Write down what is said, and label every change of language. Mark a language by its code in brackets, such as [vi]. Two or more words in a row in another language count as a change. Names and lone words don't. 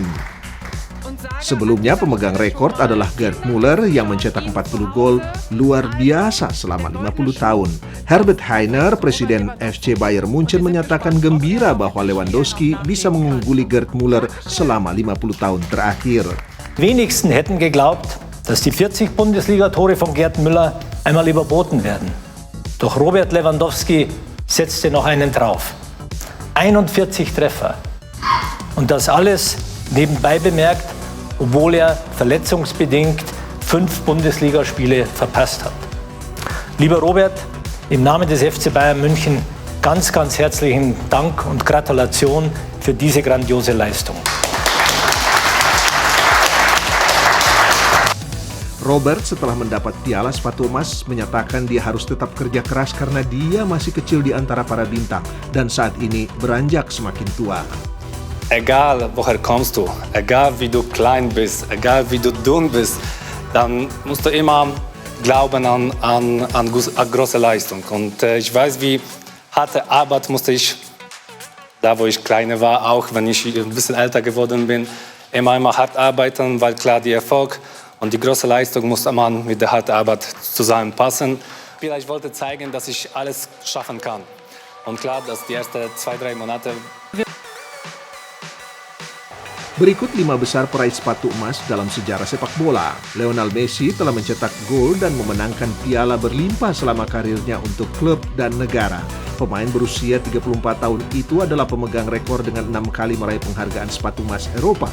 [id] Sebelumnya pemegang rekor adalah Gerd Müller yang mencetak 40 gol luar biasa selama 50 tahun. Herbert Hainer, presiden FC Bayern Munchen, menyatakan gembira bahwa Lewandowski bisa mengungguli Gerd Müller selama 50 tahun terakhir. [de] Wenigsten hätten geglaubt, dass die 40 Bundesliga-Tore von Gerd Müller einmal überboten werden. Doch Robert Lewandowski setzte noch einen drauf. 41 Treffer. Und das alles nebenbei bemerkt, obwohl er verletzungsbedingt 5 Bundesligaspiele verpasst hat. Lieber Robert, im Namen des FC Bayern München ganz, ganz herzlichen Dank und Gratulation für diese grandiose Leistung. [id] Robert setelah mendapat piala sepatu emas menyatakan dia harus tetap kerja keras karena dia masih kecil di antara para bintang dan saat ini beranjak semakin tua. [de] egal woher kommst du, egal wie du klein bist, egal wie du dünn bist, dann musst du immer glauben an große Leistung. Und ich weiß, wie harte Arbeit musste ich, da wo ich kleiner war, auch wenn ich ein bisschen älter geworden bin, immer hart arbeiten, weil klar, die Erfolg und die große Leistung muss man mit der harten Arbeit zusammenpassen. Ich wollte zeigen, dass ich alles schaffen kann. Und klar, dass die ersten 2-3 Monate... [id] Berikut 5 besar peraih sepatu emas dalam sejarah sepak bola. Lionel Messi telah mencetak gol dan memenangkan piala berlimpah selama karirnya untuk klub dan negara. Pemain berusia 34 tahun itu adalah pemegang rekor dengan 6 kali meraih penghargaan sepatu emas Eropa.